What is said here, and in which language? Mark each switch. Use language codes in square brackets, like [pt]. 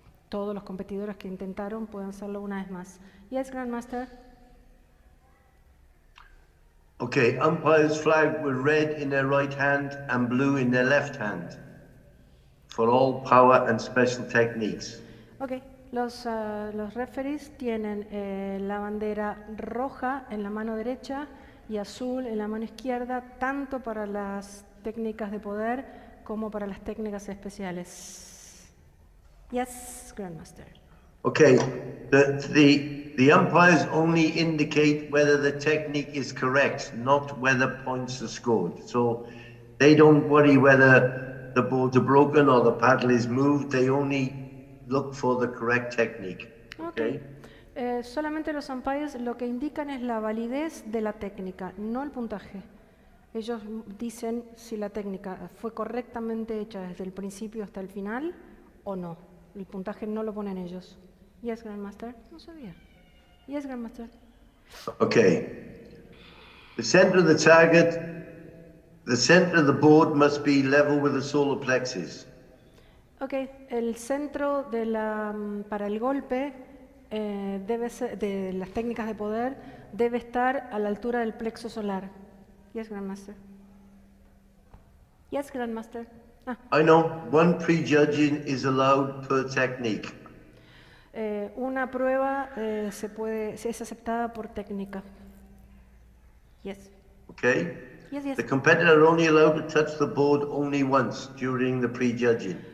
[es] Todos los competidores que intentaron pueden hacerlo una vez más. [en] Yes, Grandmaster. Okay, umpires flag with red in their right hand and blue in their left hand for all power and special techniques. [es] Okay, los referees tienen la bandera roja en la mano derecha y azul en la mano izquierda, tanto para las técnicas de poder como para las técnicas especiales. [en] Yes, Grandmaster. Okay, the umpires only indicate whether the technique is correct, not whether points are scored. So they don't worry whether the boards are broken or the paddle is moved. They only look for the correct technique. Okay. [es] Solamente los umpires lo que indican es la validez de la técnica, no el puntaje. Ellos dicen si la técnica fue correctamente hecha desde el principio hasta el final o no. El puntaje no lo ponen ellos. [en] Yes, Grandmaster. [es] No sabía. [en] Yes, Grandmaster. Okay. The center of the target, the center of the board must be level with the solar plexus. Okay. [es] El centro para el golpe debe ser, de las técnicas de poder, debe estar a la altura del plexo solar. [en] Yes, Grandmaster. Yes, Grandmaster. I know. One prejudging is allowed per technique. [es] Una prueba es aceptada por técnica. [en] Yes. Okay. Yes. The competitor only allowed to touch the board only once during the prejudging.